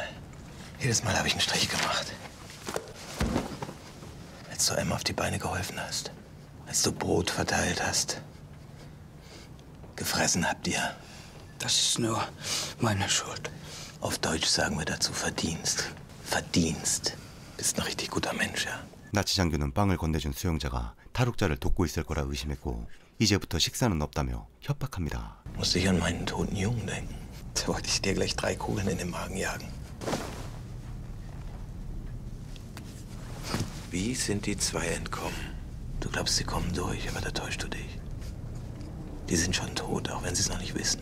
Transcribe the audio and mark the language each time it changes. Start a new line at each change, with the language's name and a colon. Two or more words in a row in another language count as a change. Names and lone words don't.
German: Jedes Mal habe ich einen Strich gemacht. Als du einem auf die Beine geholfen hast. Als du Brot verteilt hast. Gefressen habt ihr. Das ist nur meine Schuld. Auf Deutsch sagen wir dazu Verdienst. Verdienst. Bist ein richtig guter Mensch, ja.
Korean: 나치 장교는 빵을 건네준 수용자가 탈옥자를 돕고 있을 거라 의심했고 이제부터 식사는 없다며 협박합니다.
German: Musst dich an meinen toten Jungen denken. Da wollte ich dir gleich 3 Kugeln in den Magen jagen. Wie sind die 2 entkommen? Du glaubst, sie kommen durch, aber da täuschst du dich. Die sind schon tot, auch wenn sie es noch nicht wissen.